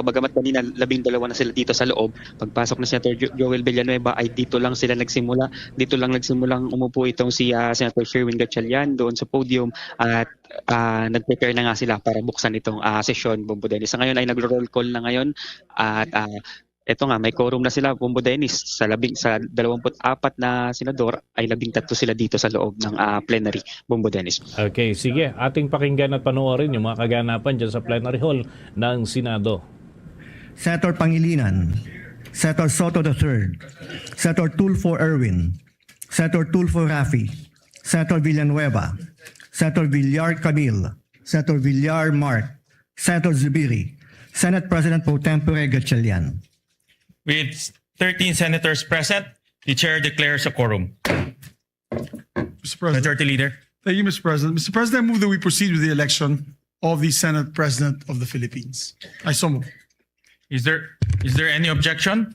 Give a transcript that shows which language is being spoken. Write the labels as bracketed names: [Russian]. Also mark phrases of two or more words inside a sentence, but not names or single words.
[Filipino] Bagamat kanina 12 na sila dito sa loob, pagpasok na Senator Joel Villanueva ay dito lang nagsimulang umupo itong si Senator Sherwin Gatchalian doon sa podium at nag-prepare na nga sila para buksan itong session, Bombo Dennis. Sa ngayon ay nagro-roll call na ngayon at ito nga, may quorum na sila, Bombo Dennis. Sa 24 na senador ay 13 sila dito sa loob ng plenary, Bombo Dennis. Okay, sige. Ating pakinggan at panoorin yung mga kaganapan dyan sa plenary hall ng Senado. Senator Pangilinan, Senator Soto III, Senator Tulfo Erwin, Senator Tulfo Rafi, Senator Villanueva, Senator Villar Camille, Senator Villar Mark, Senator Zubiri, Senate President Pro Tempore Gatchalian. [English] With 13 senators present, the chair declares a quorum. Mr. President. Majority Leader. Thank you, Mr. President. Mr. President, I move that we proceed with the election of the Senate President of the Philippines. I so move. Is there any objection?